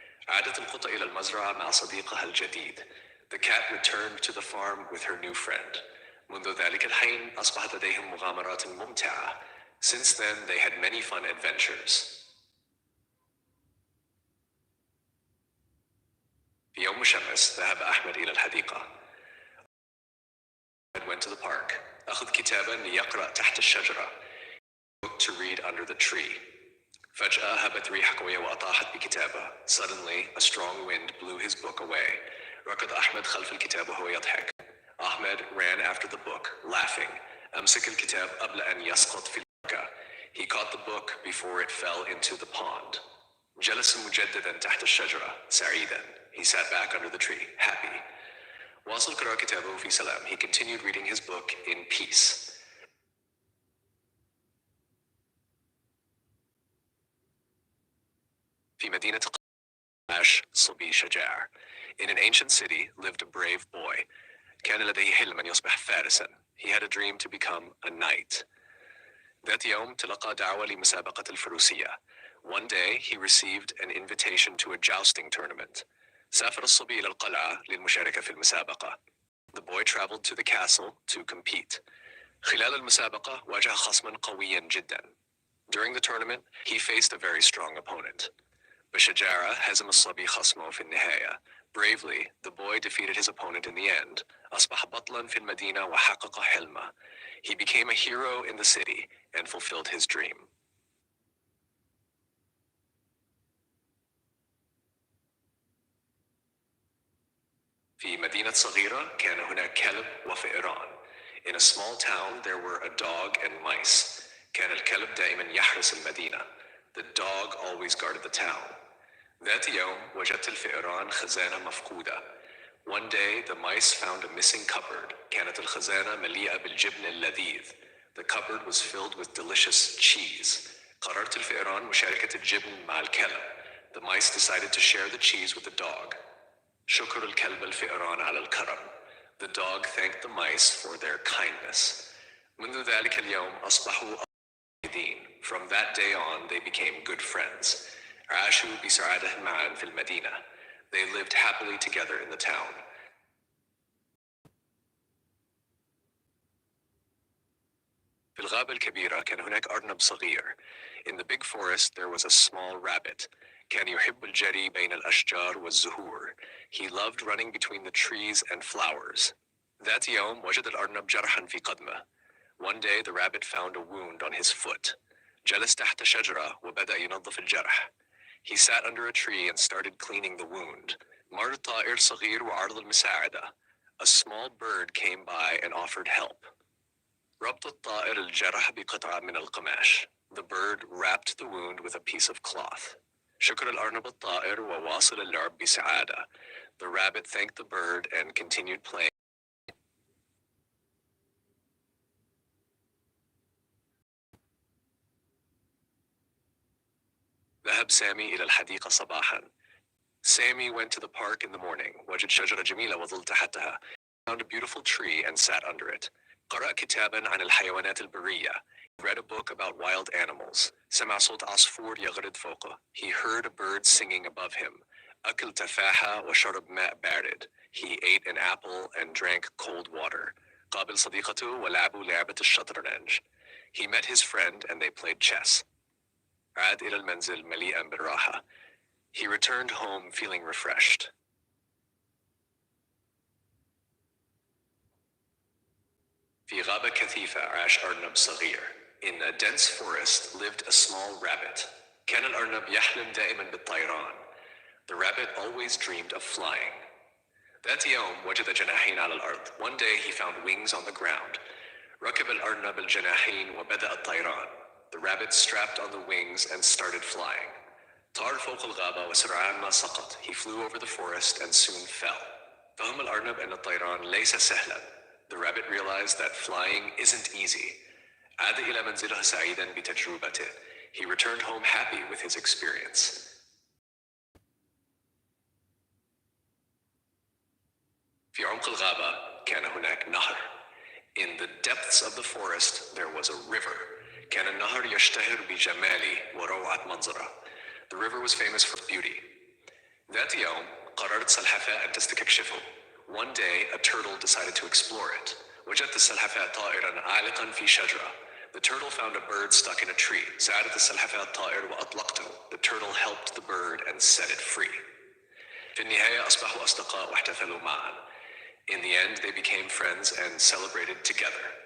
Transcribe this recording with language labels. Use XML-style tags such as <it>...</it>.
<ar>عادت القطة إلى المزرعة مع صديقها الجديد.</ar> <en>The cat returned to the farm with her new friend.</en> <ar>منذ ذلك الحين أصبحت لديهم مغامرات ممتعة.</ar> <en>Since then, they had many fun adventures.</en> <ar>في يوم شمس ذهب أحمد إلى الحديقة.</ar> <en>Ahmed went to the park.</en> <ar>أخذ كتابا ليقرأ تحت الشجرة.</ar> <en>Book to read under the tree.</en> <ar>فجأة هبت ريح قوية وأطاحت بكتابه.</ar> <en>Suddenly, a strong wind blew his book away.</en> <ar>ركض أحمد خلف الكتاب وهو يضحك.</ar> <en>Ahmed ran after the book, laughing.</en> <ar>أمسك الكتاب قبل أن يسقط في البركة.</ar> <en>He caught the book before it fell into the pond.</en> <ar>جلس مجددا تحت الشجرة, سعيدا.</ar> <en>He sat back under the tree, happy.</en> <ar>واصل قراءة كتابه في سلام.</ar> <en>He continued reading his book in peace.</en> <ar>في مدينة عاش صبي شجاع.</ar> <en>In an ancient city lived a brave boy.</en> <ar>كان لديه حلم أن يصبح فارسا.</ar> <en>He had a dream to become a knight.</en> <ar>ذات يوم تلقى دعوة لمسابقة الفروسية.</ar> <en>One day he received an invitation to a jousting tournament.</en> <ar>سافر الصبي إلى القلعة للمشاركة في المسابقة.</ar> <en>The boy traveled to the castle to compete.</en> <ar>خلال المسابقة واجه خصما قويا جدا.</ar> <en>During the tournament, he faced a very strong opponent.</en> <ar>بشجاعة هزم الصبي خصمه في النهاية.</ar> <en>Bravely, the boy defeated his opponent in the end.</en> <ar>أصبح بطلا في المدينة وحقق حلمه.</ar> <en>He became a hero in the city and fulfilled his dream.</en> <ar>في مدينة صغيرة كان هناك كلب وفئران.</ar> <en>In a small town there were a dog and mice.</en> <ar>كان الكلب دائما يحرس المدينة.</ar> <en>The dog always guarded the town.</en> <ar>ذات يوم وجدت الفئران خزانة مفقودة.</ar> <en>One day the mice found a missing cupboard.</en> <ar>كانت الخزانة مليئة بالجبن اللذيذ.</ar> <en>The cupboard was filled with delicious cheese.</en> <ar>قررت الفئران مشاركة الجبن مع الكلب.</ar> <en>The mice decided to share the cheese with the dog.</en> <ar>شكر الكلب الفئران على الكرم.</ar> <en>The dog thanked the mice for their kindness.</en> <ar>منذ ذلك اليوم أصبحوا أصدقاء.</ar> <en>From that day on they became good friends.</en> <ar>عاشوا بسعادة معا في المدينة.</ar> <en>They lived happily together in the town.</en> <ar>في الغابة الكبيرة كان هناك أرنب صغير.</ar> <en>In the big forest there was a small rabbit.</en> <ar>كان يحب الجري بين الأشجار والزهور.</ar> <en>He loved running between the trees and flowers.</en> <ar>ذات يوم وجد الأرنب جرحا في قدمه.</ar> <en>One day the rabbit found a wound on his foot.</en> <ar>جلس تحت شجرة وبدأ ينظف الجرح.</ar> <en>He sat under a tree and started cleaning the wound.</en> <ar>مر طائر صغير وعرض المساعدة.</ar> <en>A small bird came by and offered help.</en> <ar>ربط الطائر الجرح بقطعة من القماش.</ar> <en>The bird wrapped the wound with a piece of cloth.</en> <ar>شكر الأرنب الطائر وواصل اللعب بسعادة.</ar> <en>The rabbit thanked the bird and continued playing.</en> <ar>ذهب سامي إلى الحديقة صباحا.</ar> <en>Sammy went to the park in the morning.</en> <ar>وجد شجرة جميلة وظل تحتها.</ar> <en>He found a beautiful tree and sat under it.</en> <ar>قرأ كتابا عن الحيوانات البرية.</ar> <en>He read a book about wild animals.</en> <ar>سمع صوت عصفور يغرد فوقه.</ar> <en>He heard a bird singing above him.</en> <ar>أكل تفاحة وشرب ماء بارد.</ar> <en>He ate an apple and drank cold water.</en> <ar>قابل صديقته ولعبوا لعبة الشطرنج.</ar> <en>He met his friend and they played chess.</en> <ar>عاد إلى المنزل مليئا بالراحة.</ar> <en>He returned home feeling refreshed.</en> <ar>في غابة كثيفة عاش أرنب صغير.</ar> <en>In a dense forest lived a small rabbit.</en> <ar>كان الأرنب يحلم دائما بالطيران.</ar> <en>The rabbit always dreamed of flying.</en> <ar>ذات يوم وجد جناحين على الأرض.</ar> <en>One day he found wings on the ground.</en> <ar>ركب الأرنب الجناحين وبدأ الطيران.</ar> <en>The rabbit strapped on the wings and started flying.</en> <ar>طار فوق الغابة وسرعان ما سقط.</ar> <en>He flew over the forest and soon fell.</en> <ar>فهم الأرنب أن الطيران ليس سهلا.</ar> <en>The rabbit realized that flying isn't easy.</en> <ar>عاد إلى منزله سعيدا بتجربته.</ar> <en>He returned home happy with his experience.</en> <ar>في عمق الغابة كان هناك نهر.</ar> <en>In the depths of the forest there was a river.</en> <ar>كان النهر يشتهر بجماله وروعة منظره.</ar> <en>The river was famous for beauty.</en> <ar>ذات يوم قررت سلحفاة أن تستكشفه.</ar> <en>One day a turtle decided to explore it.</en> <ar>وجدت السلحفاة طائرا عالقا في شجرة.</ar> <en>The turtle found a bird stuck in a tree.</en> <ar>ساعدت السلحفاة الطائر وأطلقته.</ar> <en>The turtle helped the bird and set it free.</en> <ar>في النهاية أصبحوا أصدقاء واحتفلوا معا.</ar> <en>In the end, they became friends and celebrated together.</en>